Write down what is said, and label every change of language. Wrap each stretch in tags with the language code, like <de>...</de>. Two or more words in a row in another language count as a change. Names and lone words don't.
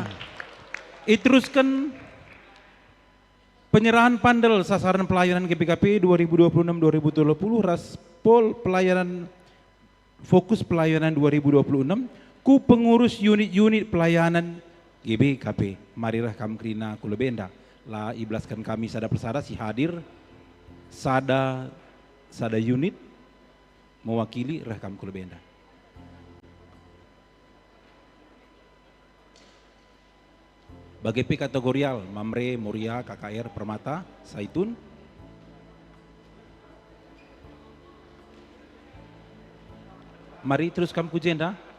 <id>Iteruskan penyerahan pandel sasaran pelayanan GPKP 2026-2030 Raspol pelayanan fokus pelayanan 2026 ku pengurus unit-unit pelayanan GBKP.</id> <btx>Marilah kam Krina kulebenda lah iblaskan kami sada persada si hadir sada unit mewakili rah kam kulebenda.</btx> <id>Bagi P kategorial Mamre, Muria, KKR, Permata, Saitun.</id> <btx>Mari terus kam kujenda.</btx>